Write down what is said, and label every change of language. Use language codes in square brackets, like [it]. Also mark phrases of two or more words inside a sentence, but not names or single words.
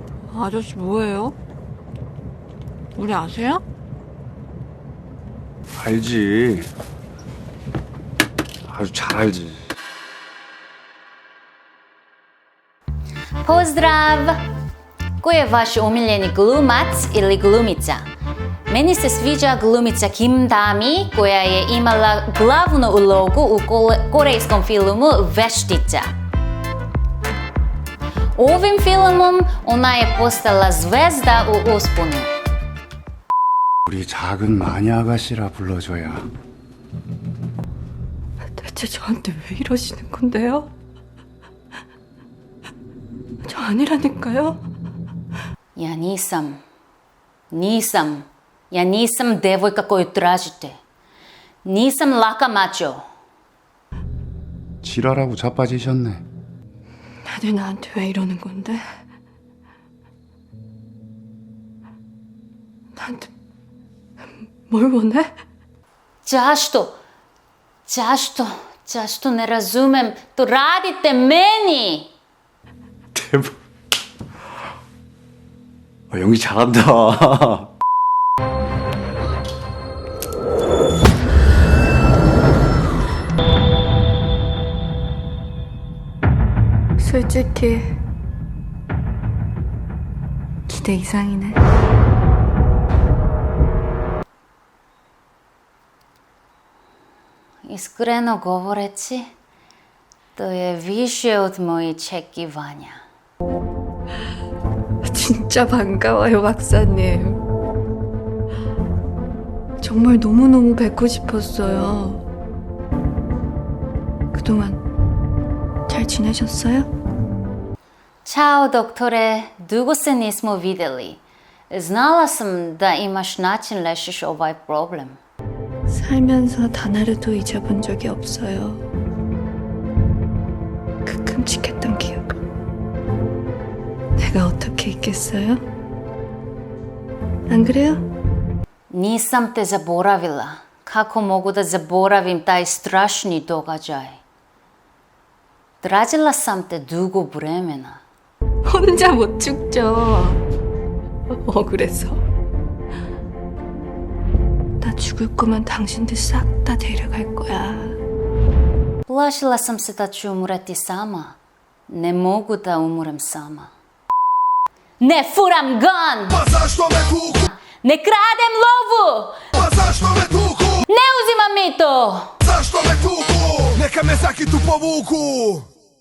[ko] 아저씨 뭐예요? 우리 아세요? 알지. 아주 잘 알지. [sr] Pozdrav! Koji je vaš omiljeni glumac ili glumica? Meni se sviđa glumica Kim Da-mi koja je imala glavnu ulogu u korejskom filmu Veštica. Ovim filmom ona je postala zvezda u usponu. [ko] 우리 작은 마녀 아가씨라 불러줘야. 대체 저한테 왜 이러시는 건데요? 저 아니라니까요? [sr] Ja nisam devojka koju tražite. Nisam laka mačo. [ko] 지랄하고 자빠지셨네. 다들 나한테 왜 이러는 건데? 나한테 뭘 원해? [sr] Zašto ne razumem? To radite meni! [ko] 대박. 연기 잘한다. 솔직히 기대 이상이네. [sr] Iskreno govoreći, to je više od mojih očekivanja. [ko] 진짜 반가워요, 박사님. 정말 너무너무 뵙고 싶었어요. 그동안 잘 지내셨어요? [sr] Ćao, doktore, dugo se nismo vidjeli. Znala sam da imaš način rešiš ovaj problem. [ko] 살면서 단 하루도 잊어본 적이 없어요. 그 끔찍했던 기억. 내가 어떻게 잊겠어요? 안 그래요? [sr] Nisam te zaboravila. Kako mogu da zaboravim taj strašni događaj? Tražila sam te dugo vremena. [ko] 혼자 못 죽죠. 억울해서. 나 죽을 거면 당신들 싹 다 데려갈 거야. [sr] Plašila sam se da ću umreti sama. Ne mogu da umrem sama. Ne furam gun! Pa zašto me tuku? Ne kradem lovu! Pa zašto me tuku? Ne uzimam mito! Zašto me tuku? Neka me zakitu povuku.